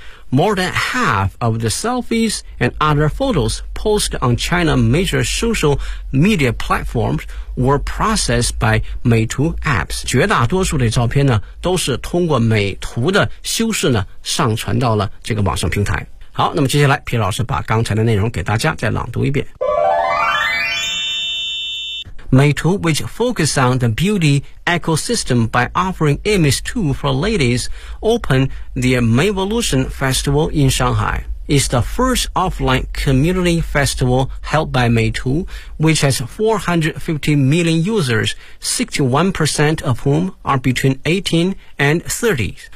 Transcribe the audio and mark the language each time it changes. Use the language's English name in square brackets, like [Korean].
[English] More than half of the selfies and other photos posted on China major social media platforms were processed by Meitu apps. [Chinese] 绝大多数的照片呢都是通过美图的修饰呢上传到了这个网上平台。好，那么接下来皮老师把刚才的内容给大家再朗读一遍。 [English] Meitu, which focuses on the beauty ecosystem by offering image tools for ladies, opened their Mayvolution Festival in Shanghai. It's the first offline community festival held by Meitu, which has 450 million users, 61% of whom are between 18 and 30.